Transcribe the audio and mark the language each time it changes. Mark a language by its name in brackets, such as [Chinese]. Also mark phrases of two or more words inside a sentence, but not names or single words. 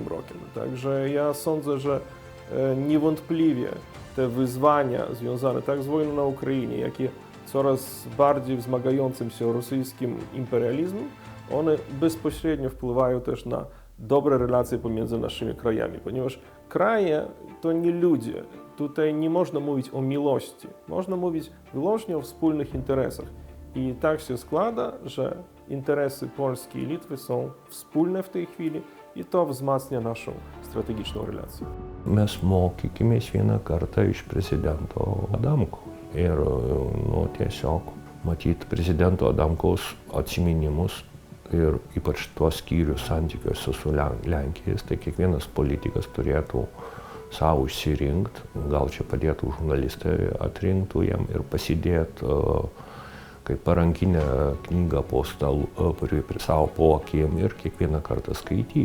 [Polish] Także ja sądzę, że niewątpliwie te wyzwania związane tak z wojną na Ukrainie, jak i coraz bardziej wzmagającym się rosyjskim imperializmem, one bezpośrednio wpływają też na dobre relacje pomiędzy naszymi krajami, ponieważ kraje to nie ludzie. Tutaj nie można mówić o miłości, można mówić wyłącznie o wspólnych interesach. I tak się składa, że interesy Polski i Litwy są wspólne w tej chwili i to wzmacnia naszą strategiczną relację. [Lithuanian] Mes mokykimės vieną kartą iš prezidento Adamko. Ir tiesiog matyti prezidento Adamkaus atsiminimus ir ypač tuos skyrius santykiuose su Lenkijais, tai kiekvienas politikas turėtų savo išsirinkti, gal čia padėtų žurnalistai atrinktų jam ir pasidėti kaip parankinę knygą po stalu, prie savo po akim ir kiekvieną kartą skaityti.